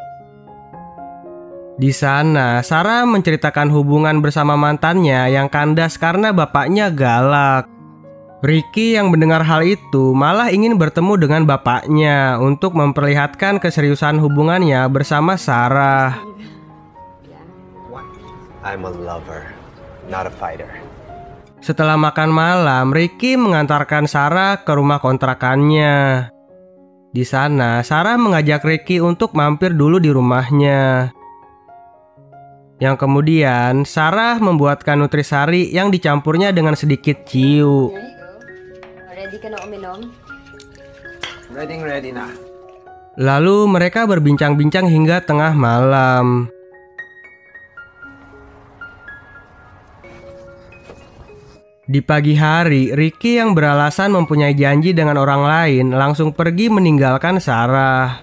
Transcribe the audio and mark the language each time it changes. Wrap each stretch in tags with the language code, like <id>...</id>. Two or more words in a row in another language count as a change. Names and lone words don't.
<id>Di sana, Sarah menceritakan hubungan bersama mantannya yang kandas karena bapaknya galak. Ricky yang mendengar hal itu malah ingin bertemu dengan bapaknya untuk memperlihatkan keseriusan hubungannya bersama Sarah.</id> <en>I'm a lover, not a fighter.</en> <id>Setelah makan malam, Ricky mengantarkan Sarah ke rumah kontrakannya. Di sana, Sarah mengajak Ricky untuk mampir dulu di rumahnya. Yang kemudian, Sarah membuatkan nutrisari yang dicampurnya dengan sedikit ciu.</id> <tl>Ready ka na uminom? Ready na.</tl> <id>Lalu mereka berbincang-bincang hingga tengah malam. Di pagi hari, Ricky yang beralasan mempunyai janji dengan orang lain langsung pergi meninggalkan Sarah.</id>